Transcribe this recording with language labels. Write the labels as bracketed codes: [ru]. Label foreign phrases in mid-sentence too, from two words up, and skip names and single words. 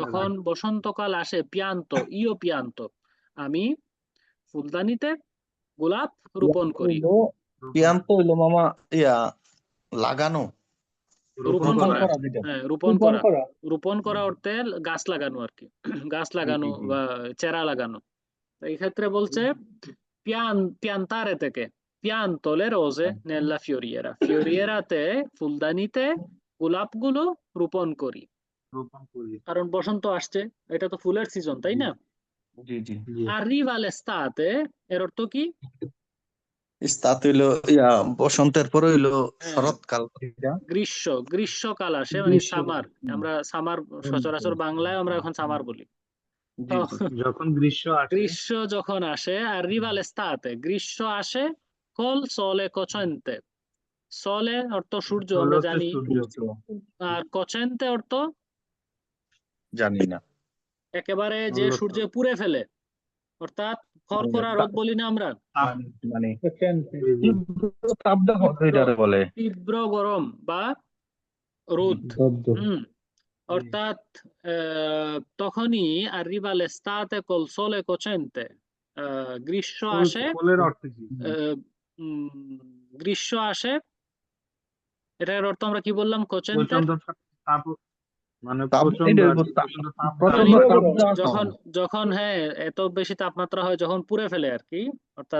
[bn] যখন বসন্তকাল আসে, [it] pianto io pianto, [bn] আমি ফুলদানিতে গোলাপ রোপণ করি। পিয়ান্ত হইলো মামা ইয়া লাগানো, রোপণ রোপণ করা, করা যেটা। হ্যাঁ রোপণ রোপণ করা। করা। রোপণ করা অর্থে গাছ লাগানো আর কি, গাছ লাগানো জি। বা চারা লাগানো। তো এই ক্ষেত্রে বলছে piantare থেকে, [it] pianto le rose nella fioriera, fiorierate [bn] ফুলদানিতে গোলাপগুলো রোপণ করি। রোপণ করি কারণ বসন্ত আসছে, এটা তো ফুলের সিজন, তাই না? জি জি জি [it] arriva l'estate, [bn] এর অর্থ কি? ইস্তাত হইলো ইয়া বসন্তের পর হইলো হ্যাঁ, শরৎকাল। গ্রীষ্মকাল আসে, মানে গ্রীষ্ম। সামার। আমরা সামার সচরাচর বাংলায় আমরা এখন সামার বলি। জি তো জি যখন গ্রীষ্ম আসে গ্রীষ্ম যখন আসে, [it] arriva l'estate, [bn] গ্রীষ্ম আসে [it] col sole cocente, [bn] সলে অর্থ সূর্য, চলে আমরা হচ্ছে জানি। সূর্য আর কচেন্তে অর্থ জানি না। একেবারে যে মূলত সূর্য পুড়ে ফেলে, অর্থাৎ খরখরা রোদ বলি না আমরা, মানে Cocente. জি তীব্র তাপদাহ যেটারে বলে। তীব্র গরম বা রোদ। হুম, অর্থাৎ তখনই [it] arriva l'estate col sole cocente, [bn] গ্রীষ্ম আসে, কোলের অর্থ কি আহ, গ্রীষ্ম আসে, এটার অর্থ আমরা কি বললাম? কোচেন্তের প্রচন্ড তাপ মানে তাপ প্রচন্ড এটা আর কি, তাপ- প্রচন্ড তাপ প্রচন্ড মানে তাপদাহ। যখন যখন হ্যাঁ এত বেশি তাপমাত্রা হয়, যখন পুড়ে ফেলে আর কি, অর্থাৎ